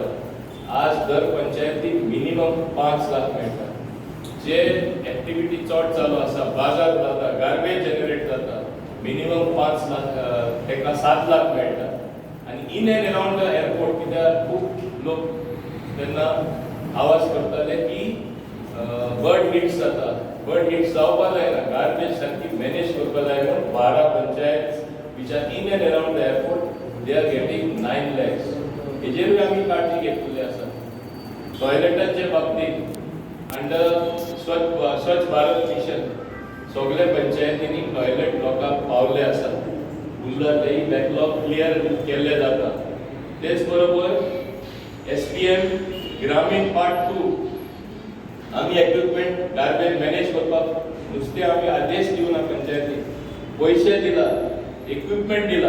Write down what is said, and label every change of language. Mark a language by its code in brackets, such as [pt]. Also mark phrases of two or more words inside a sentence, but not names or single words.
[kok] आज दर पंचायतीक मिनिमम 5 लाख मेळटा. जे एक्टिविटी चड चालू आसा, बाजार जाता, [en] garbage generate [kok] जाता, मिनिमम 5 लाख तेका 7 लाख मेळटा. आनी [en] in and around the airport [kok] कित्याक खूब लोक तेन्ना आवाज करताले की [en] bird hits [kok] जाता, [en] bird hits [kok] जावपा जायना, गार्बेज सारकी मॅनेज करपा जाय म्हणून 12 पंचायत [en] which are in and around the airport, they are getting 9 lakhs. [kok] हेजेरूय आमी काळजी घेतलेली आसा. टॉयलेटांचे बाबतींत अंडर स्वच्छ भारत मिशन सगळे पंचायतींनी टॉयलेट लोकांक पावले आसा. उरलेली [en] backlog clear [kok] केल्ले जाता. तेच बरोबर SPM ग्रामीण पार्ट 2 आमी [en] equipment garbage [kok] मॅनेज करपाक नुस्तें आमी आदेश दिवना पंचायतीक, पयशे दिला, इक्विपमेंट दिला.